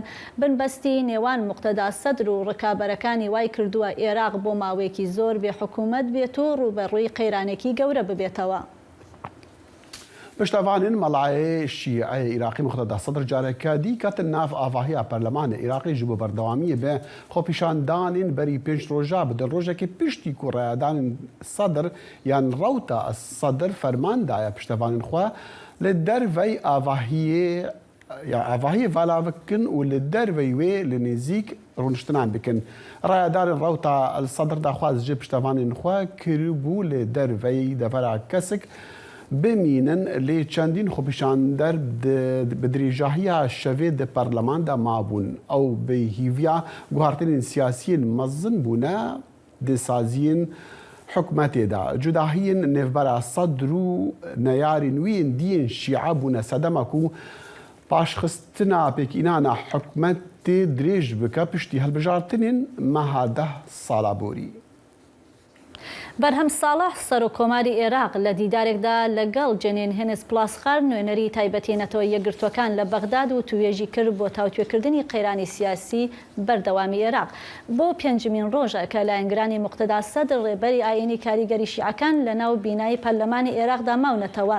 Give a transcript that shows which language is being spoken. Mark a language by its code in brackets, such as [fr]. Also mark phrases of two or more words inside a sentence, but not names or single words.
[ckb] بنبەستی نێوان مقتدا سەدر و ڕکابەرەکانی وای کردووە عێراق بۆ ماوەیەکی زۆر بێ حکوومەت بێت و ڕوبەڕووی قەیرانێکی گەورە ببێتەوە. [ku] پشتەوانین مەڵایە شیعە عێراقی مقتدا سەدر جارێکە دیکەتن ناف ئاڤاهەیە پەرلەمانە عێراقی ji bo berdewamiyê bê xwepîşandanên berî 5 roja bidin. Rojekê piştî ku rayadanên Sedr yan rewta Sedr ferman daye piştevanên xwe li dervey avahiyê avahiyê vala bikin û li dervey wê li nêzik rûniştinan bikin. Rayadanên rewta Sedr daxwaz ji piştevanên xwe kiribû li derveyî devera kesik بمینن لی چندین خۆپیشاندەر bi dirêjahiya şevê di parleman de mabûn ew bi hîviya guhartinên siyasiyên mezin bûne di saziyên hikûmetê de. Cudahiyên nêvbera Sedr û neyarên wî yên diyên şî'a bûne sedema ku paşxistina pêkînana hikûmetê dirêj bike piştî hilbijartinên meha 10 sala borî. [ckb] بەرهەم ساڵح سەرۆکۆماری عێراق لە دیدارێکدا لەگەڵ جەنین هێنس پلاسخار نوێنەری تایبەتێنەتەوە یەکگرتوەکان لە بەغداد و توێژی کرد بۆ تاوتوێکردنی قەیرانی سیاسی بەردەوامی عێراق. بۆ پێنجمین ڕۆژە کە لایەنگرانی مقتدا سەدر ڕێبەری ئاینی کاریگەری شیعەکان لە ناو بینایی پەرلەمانی عێراقدا ماونەتەوە.